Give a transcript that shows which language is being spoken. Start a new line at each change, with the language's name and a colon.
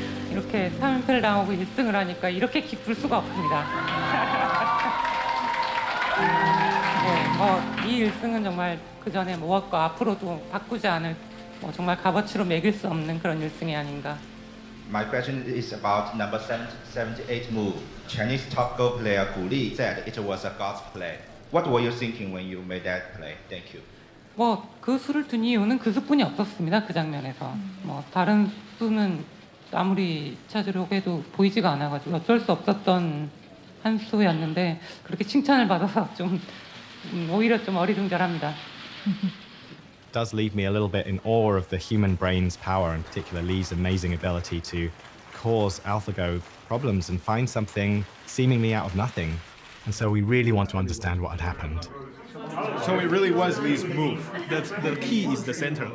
Korean: 이렇게 3연패를 당하고 1승을 하니까 이렇게 기쁠 수가 없습니다. 네, 이 1승은 정말 그 전에 모았고 앞으로도 바꾸지 않을 정말 값어치로 매길 수 없는 그런 1승이 아닌가.
English: My question is about number 78 move. Chinese top Go player Gu Li said it was a God's play. What were you thinking when you made that play? Thank you.
Korean: 그 수를 둔 이유는 그 수뿐이 없었습니다. 그 장면에서. 다른 수는 아무리 찾으려고 해도 보이지가 않아가지고 어쩔 수 없었던 한 수였는데 그렇게 칭찬을 받아서 좀 오히려 좀 어리둥절합니다.
English: Does leave me a little bit in awe of the human brain's power, in particular Lee's amazing ability to cause AlphaGo problems and find something seemingly out of nothing. And so we really want to understand what had happened. So it really was Lee's move. The key is the center.